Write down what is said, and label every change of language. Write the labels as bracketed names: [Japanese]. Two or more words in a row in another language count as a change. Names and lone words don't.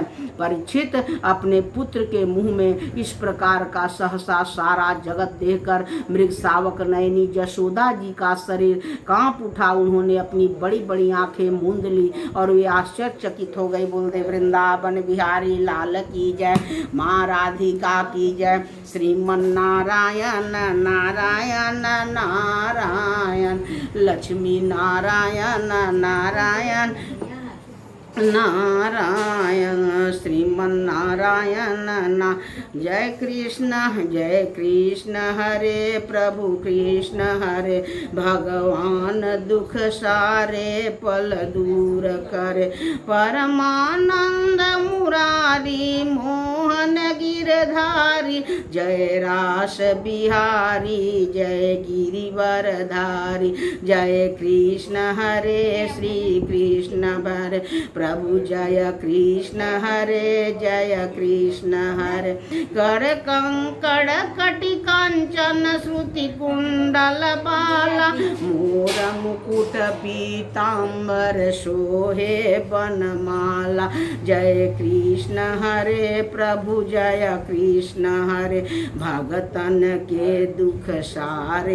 [Hindi] परीक्षित अपने पुत्र के मुंह में इस प्रकार का सहसा सारा जगत देखकर मृग सावक नयनी यशोदा जी का शरीर कांप उठा। उन्होंने अपनी बड़ी बड़ी आंखें मूंद ली और वे आश्चर्यचकित हो गए। बोलते वृंदावन बिहारी लाल की जय, माँ राधिका की जय, श्रीमन नारायण नारायण नारायण, लक्ष्मी नारायण नारायण नारायण, श्रीमन नारायण ना। जय कृष्ण हरे प्रभु कृष्ण हरे, भगवान दुख सारे पल दूर करे, परमानंद मुरारी मोहन गिरधारी, जय रास बिहारी जय गिरिवरधारी, जय कृष्ण हरे श्री कृष्ण हरे प्रभु, जय कृष्ण हरे जय कृष्ण हरे। कर कंकड़ कटि कांचन श्रुति कुंडल बाला, मोर मुकुट पीतांबर शोहे बनमाला, जय कृष्ण हरे प्रभु जय कृष्ण हरे, भगतन के दुख सारे